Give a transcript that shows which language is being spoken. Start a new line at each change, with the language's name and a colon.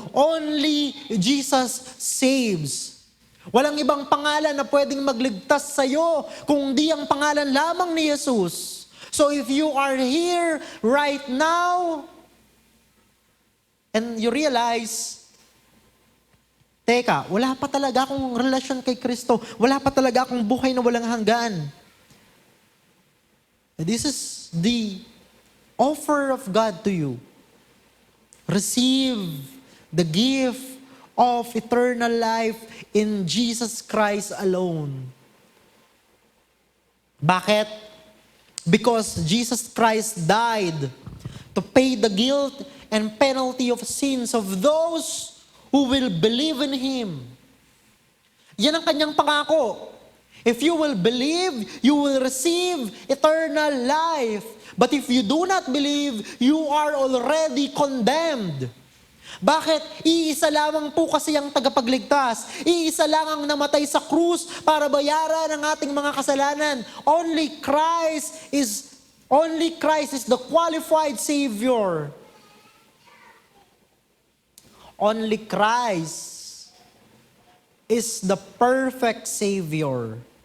English: Only Jesus saves.
Filipino: Walang ibang pangalan na pwedeng magligtas sa iyo kung di ang pangalan lamang ni Jesus.
English: So if you are here right now, and you realize,
Filipino: teka, wala pa talaga akong relasyon kay Kristo. Wala pa talaga akong buhay na walang hanggan.
English: This is the offer of God to you. Receive the gift of eternal life in Jesus Christ alone.
Filipino: Bakit?
English: Because Jesus Christ died to pay the guilt and penalty of sins of those who will believe in Him.
Filipino: Yan ang kanyang pangako.
English: If you will believe, you will receive eternal life. But if you do not believe, you are already condemned.
Filipino: Bakit? Iisa lamang po kasi ang tagapagligtas. Iisa lang ang namatay sa krus para bayaran ang ating mga kasalanan.
English: Only Christ is the qualified Savior. Only Christ is the perfect Savior.